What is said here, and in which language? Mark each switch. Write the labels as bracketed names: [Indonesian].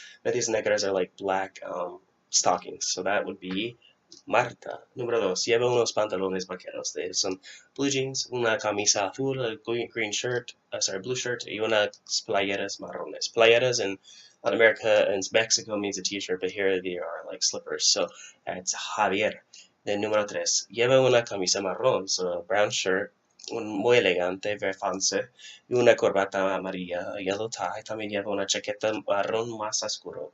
[Spanish] Medias negras [English] are like black stockings. So that would be Marta. [Spanish] Número dos, lleva unos pantalones vaqueros. [English] They have some blue jeans, [Spanish] una camisa azul, [English] a green shirt, blue shirt, [Spanish] y unas playeras marrones. [English] Playeras in Latin America and Mexico means a t-shirt, but here they are like slippers. So that's Javier. Then [Spanish] número tres, lleva una camisa marrón, [English] so a brown shirt, [Spanish] muy elegante, [English] very fancy, [Spanish] y una corbata amarilla, [English] a yellow tie. [Spanish] También lleva una chaqueta marrón más oscuro.